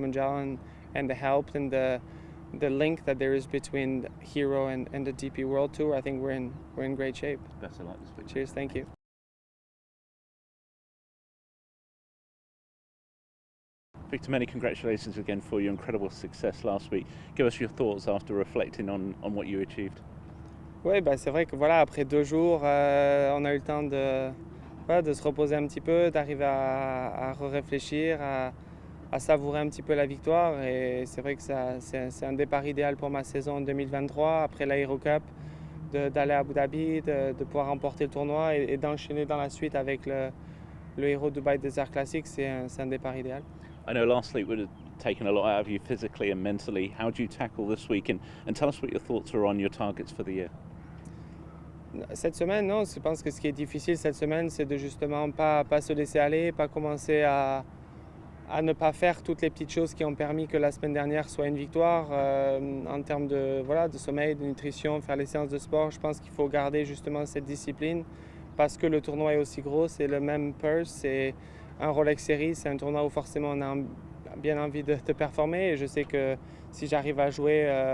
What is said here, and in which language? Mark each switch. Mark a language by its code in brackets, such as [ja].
[en] Munjal and the help and the link that there is between Hero and the DP World Tour. I think we're in great shape. Best of luck this week. Cheers, thank you. Victor, many congratulations again for your incredible success last week. Give us your thoughts after reflecting on what you achieved. [fr] Oui, c'est vrai que voilà, après 2 jours, on a eu le temps de se reposer un petit peu, d'arriver à réfléchir, à savourer un petit peu la victoire. Et c'est vrai que c'est un départ idéal pour ma saison en 2023, après l'Aero Cup, d'aller à Abu Dhabi, de pouvoir remporter le tournoi et d'enchaîner dans la suite avec le Hero Dubai Desert Classic. C'est un départ idéal. [en] I know last week would have taken a lot out of you physically and mentally. How do you tackle this week? And tell us what your thoughts are on your targets for the year. [fr] Cette semaine, non, je pense que ce qui est difficile cette semaine, c'est de justement pas se laisser aller, pas commencer à ne pas faire toutes les petites choses qui ont permis que la semaine dernière soit une victoire en termes de sommeil, de nutrition, faire les séances de sport. Je pense qu'il faut garder justement cette discipline parce que le tournoi est aussi gros, c'est le même purse, c'est un Rolex Series, c'est un tournoi où forcément on a bien envie de performer, et je sais que si j'arrive à jouer